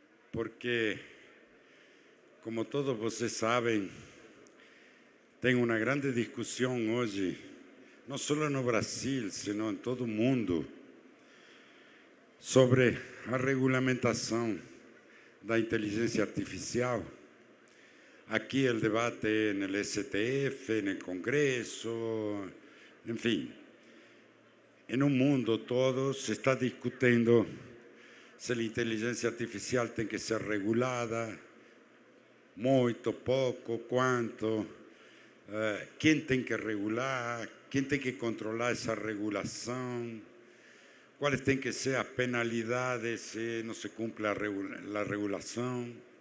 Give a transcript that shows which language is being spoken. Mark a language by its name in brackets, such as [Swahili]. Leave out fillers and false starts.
[Portuguese] Porque, como todos vocês sabem, tem uma grande discussão hoje, não só no Brasil, sino em todo o mundo, sobre a regulamentação da inteligência artificial. [Spanish] Aquí el debate en el STF, en el Congreso, en fin. En un mundo todo se está discutiendo [Portuguese] se a inteligência artificial tem que ser regulada, muito, pouco, quanto, quem tem que regular, quem tem que controlar essa regulação, quais têm que ser as penalidades se não se cumpre a regulação.